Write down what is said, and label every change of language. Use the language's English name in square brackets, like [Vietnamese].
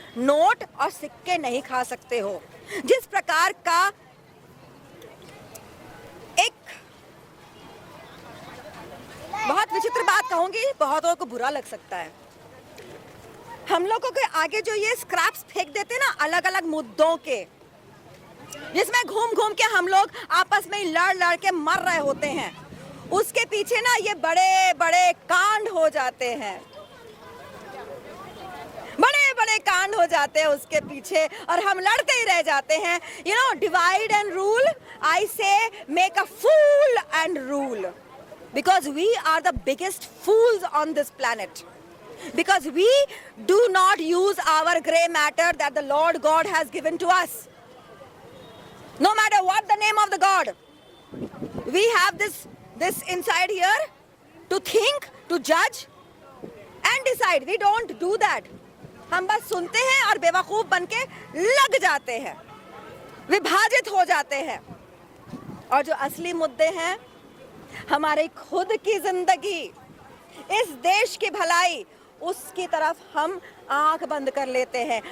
[Hindi] Note और सिक्के नहीं खा सकते हो। जिस प्रकार का एक बहुत विचित्र बात कहूंगी, बहुतों को बुरा लग सकता है, हम लोगों के आगे जो ये स्क्रैप्स फेंक देते हैं ना अलग अलग मुद्दों के, जिसमें घूम घूम के हम लोग आपस में लड़ लड़ के मर रहे होते हैं, उसके पीछे ना ये बड़े बड़े कांड हो जाते हैं। बड़े बड़े कांड हो जाते हैं उसके पीछे और हम लड़ते ही रह जाते हैं. [English] You know, divide and rule. I say make a fool and rule, because we are the biggest fools on this planet, because we do not use our gray matter that the Lord God has given to us, no matter what the name of the God. We have this inside here to think, to judge and decide. We don't do that. [Hindi] हम बस सुनते हैं और बेवकूफ बनके लग जाते हैं, विभाजित हो जाते हैं. और जो असली मुद्दे हैं, हमारी खुद की जिंदगी, इस देश की भलाई, उसकी तरफ हम आंख बंद कर लेते हैं.